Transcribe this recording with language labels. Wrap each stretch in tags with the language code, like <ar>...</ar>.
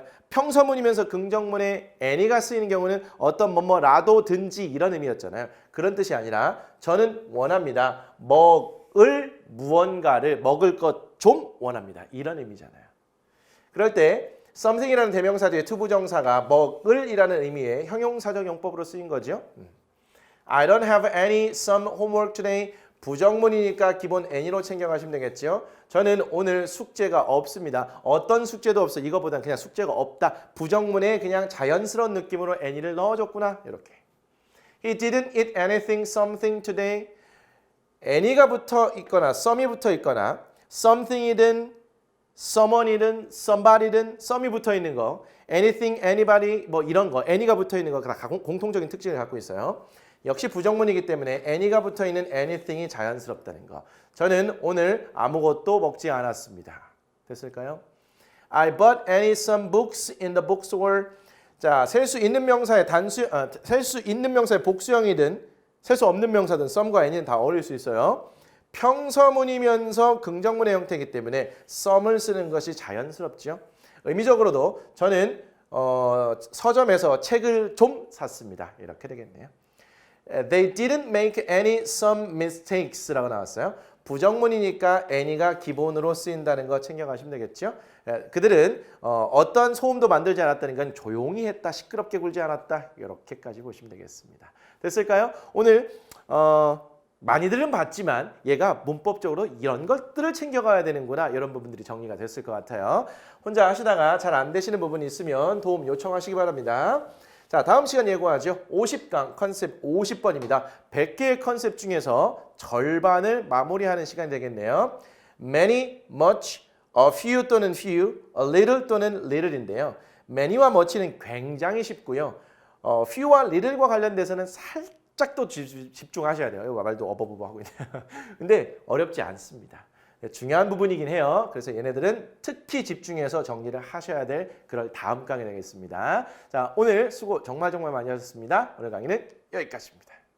<ko>평서문이면서 긍정문에 any가 쓰이는 경우는 어떤 뭐뭐라도든지 이런 의미였잖아요. 그런 뜻이 아니라 저는 원합니다. 먹을 무언가를 먹을 것 좀 원합니다. 이런 의미잖아요. 그럴 때 something이라는 대명사 뒤에 투부정사가 먹을이라는 의미의 형용사적 용법으로 쓰인 거죠.</ko> <en>I don't have some homework today.</en> <ko>부정문이니까 기본 any로 챙겨가시면 되겠죠. 저는 오늘 숙제가 없습니다. 어떤 숙제도 없어. 이거보단 그냥 숙제가 없다. 부정문에 그냥 자연스러운 느낌으로 any를 넣어줬구나. 이렇게.</ko> <en>He didn't eat anything, something today.</en> <ko>any가 붙어 있거나 some이 붙어 있거나 something이든 someone이든 somebody든 some이 붙어 있는 거 anything, anybody 뭐 이런 거 any가 붙어 있는 거 다 공통적인 특징을 갖고 있어요. 역시 부정문이기 때문에 any가 붙어 있는 anything이 자연스럽다는 거. 저는 오늘 아무것도 먹지 않았습니다. 됐을까요?</ko> <en>I bought some books in the bookstore.</en> <ko>자, 셀 수 있는 명사의 셀 수 있는 명사의 복수형이든 셀 수 없는 명사든 some과 any는 다 어울릴 수 있어요. 평서문이면서 긍정문의 형태이기 때문에 some을 쓰는 것이 자연스럽죠. 의미적으로도 저는 서점에서 책을 좀 샀습니다. 이렇게 되겠네요.</ko> <en>They didn't make some mistakes</en> <ko>라고 나왔어요. 부정문이니까 any가 기본으로 쓰인다는 거 챙겨가시면 되겠죠. 그들은 어떤 소음도 만들지 않았다는 건 조용히 했다, 시끄럽게 굴지 않았다, 이렇게까지 보시면 되겠습니다. 됐을까요? 오늘 많이들은 봤지만 얘가 문법적으로 이런 것들을 챙겨가야 되는구나, 이런 부분들이 정리가 됐을 것 같아요. 혼자 하시다가 잘 안 되시는 부분이 있으면 도움 요청하시기 바랍니다. 자, 다음 시간 예고하죠. 50강 컨셉 50번입니다. 100개의 컨셉 중에서 절반을 마무리하는 시간이 되겠네요. many, much, a few 또는 few, a little 또는 little인데요. many와 much는 굉장히 쉽고요. few와 little과 관련돼서는 살짝 또 집중하셔야 돼요. 이거 말도 어버버버 하고 있네요. 근데 어렵지 않습니다. 중요한 부분이긴 해요. 그래서 얘네들은 특히 집중해서 정리를 하셔야 될 그럴 다음 강의 되겠습니다. 자, 오늘 수고 정말 많이 하셨습니다. 오늘 강의는 여기까지입니다.</ko>